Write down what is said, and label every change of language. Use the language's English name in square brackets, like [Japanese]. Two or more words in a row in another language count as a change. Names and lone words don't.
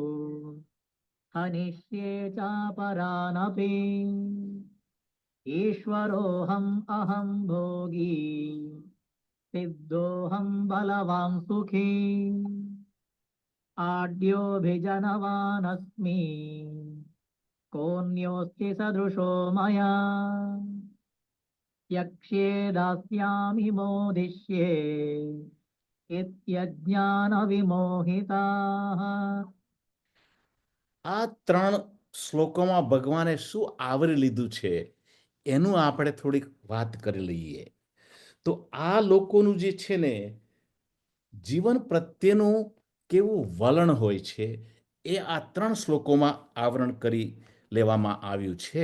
[Sanskrit] हनिष्ये चापरानपि ईश्वरोऽहम् अहं भोगी सिद्धोऽहं बलवान् सुखी आड्योऽभिजनवानस्मि कोऽन्योऽस्ति सदृशो मया यक्ष्ये दास्यामि मोदिष्ये इत्यज्ञानविमोहिताः. [Gujarati] આ 3 શ્લોકોમાં ભગવાને શું આવરી લીધું છે એનું આપણે થોડીક વાત કરી લઈએ. તો આ લોકોનું જે છે ને જીવન પ્રત્યેનું કેવું વલણ હોય છે એ આ 3 શ્લોકોમાં આવરણ કરી લેવામાં આવ્યું છે.